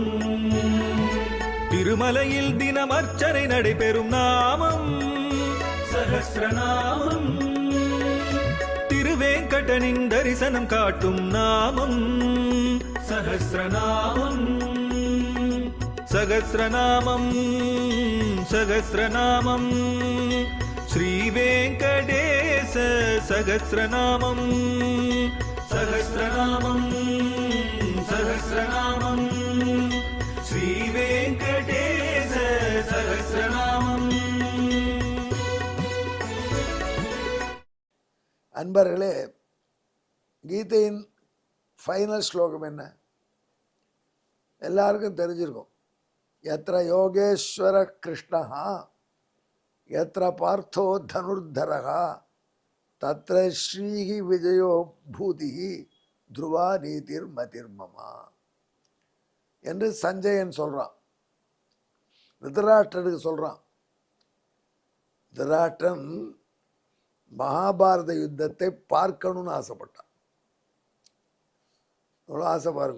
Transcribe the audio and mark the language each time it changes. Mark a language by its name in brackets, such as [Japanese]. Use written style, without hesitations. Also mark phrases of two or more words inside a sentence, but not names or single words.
[Tamil] திருமலையில் தினம் அர்ச்சனை நடைபெறும் நாமம் சஹஸ்ரநாமம். திருவேங்கடனின் தரிசனம் காட்டும் நாமம் சஹஸ்ரநாமம். சகஸ்ரநாமம் சகஸ்ரநாமம் [Sanskrit] श्रीवेङ्कटेश सहस्रनामं सहस्रनामं सहस्रनामं श्रीवेङ्कटेश सहस्रनामं। [Tamil] அன்பர்களே, கீதையின் ஃபைனல் ஸ்லோகம் என்ன? எல்லாருக்கும் தெரிஞ்சிருக்கும். [Sanskrit] यत्र योगेश्वर कृष्णः यत्र पार्थो धनुर्धरः तत्र श्रीः विजयो भूतिः ध्रुवा नीतिर्मतिर्मम [Tamil] என்று சஞ்சயன் சொல்றான். திருதராஷ்டிரனுக்கு சொல்றான். திருதராஷ்டிரன் மகாபாரத யுத்தத்தை பார்க்கணும்னு ஆசைப்பட்டான். எவ்வளோ ஆசை பாருங்க.